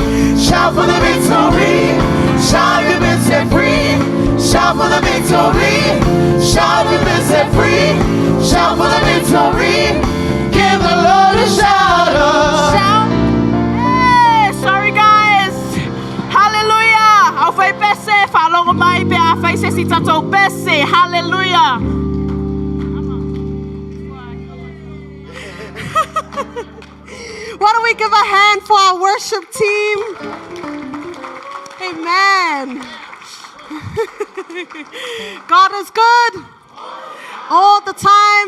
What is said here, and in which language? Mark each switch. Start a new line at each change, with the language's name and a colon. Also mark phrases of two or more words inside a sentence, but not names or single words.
English: Shout for the victory. Shout if you've been set free. Shout for the victory. Shout if you've been set free. Shout for the victory. Give the Lord a shout. Shout. Hey, sorry guys. Hallelujah.
Samoan: Au fai pese, fa longo mai pe a fai se si tatou pese.
English: Hallelujah. Why don't we give a hand for our worship team? Amen. God is good all the time.